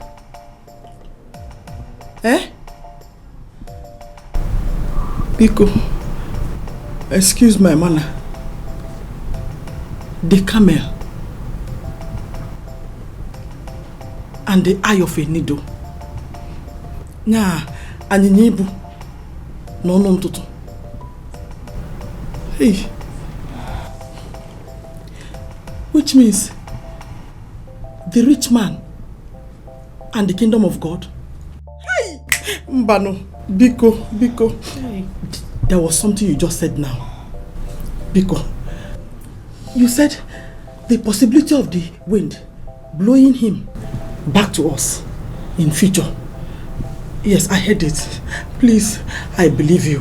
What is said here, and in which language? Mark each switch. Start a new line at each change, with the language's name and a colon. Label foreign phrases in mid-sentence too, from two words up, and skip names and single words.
English: Biko, excuse my manner. The camel and the eye of a needle.
Igbo: Nya, anyịnya ibu n'ọnụ ntụtụ.
English: Hey. Which means the rich man and the kingdom of God. Hey! Mbano, Biko. Hey. There was something you just said now. Biko. You said the possibility of the wind blowing him back to us in future. Yes, I heard it. Please, I believe you.